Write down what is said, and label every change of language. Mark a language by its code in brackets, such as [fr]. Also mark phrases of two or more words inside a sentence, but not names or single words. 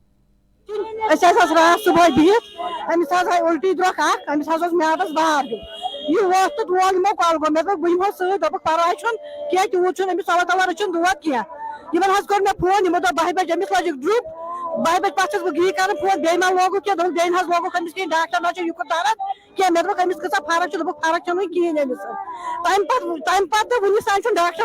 [ks] रात सुबह बिहित अमिस आय उल्टी द्रोख अमिस म्यादस बाहर गई یہ وقت تو دول یمو کالگو مے بہ یمو سۭتۍ دوٚپُکھ پرواے چھُنہٕ کینٛہہ تیوٗت چھُنہٕ أمِس سوا توا رٔچھِنۍ دود کینٛہہ یمن حظ کوٚر مےٚ فون یمو دوٚپ 12 بجے أمِس لٲجِکھ ڈرٛپ 12 بجہِ پتہٕ چھَس بہٕ یی کران فون بیٚیہِ ما لوگُکھ کینٛہہ دوٚپُکھ بیٚیہِ نہ حظ لوگُکھ أمِس کِہیٖنۍ ڈاکٹر نہ چھُ یُکُن درد کینٛہہ مےٚ دوٚپُکھ أمِس کۭژاہ فرق چھِ دوٚپُکھ فرق چھَنہٕ وٕنہِ کِہیٖنۍ أمِس تمہِ پتہٕ تہٕ وٕنِس تانۍ چھُنہٕ ڈاکٹر